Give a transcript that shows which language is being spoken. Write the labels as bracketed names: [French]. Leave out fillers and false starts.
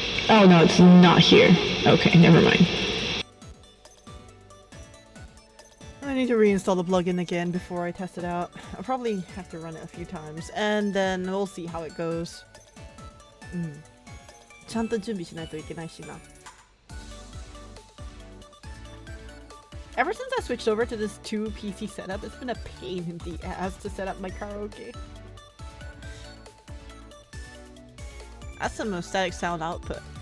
[English] Oh no, it's not here. Okay, never mind. I need to reinstall the plugin again before I test it out. I'll probably have to run it a few times, and then we'll see how it goes. [Japanese] ちゃんと準備しないといけないしな。 [English] Ever since I switched over to this 2 PC setup, it's been a pain in the ass to set up my karaoke. That's some static sound output.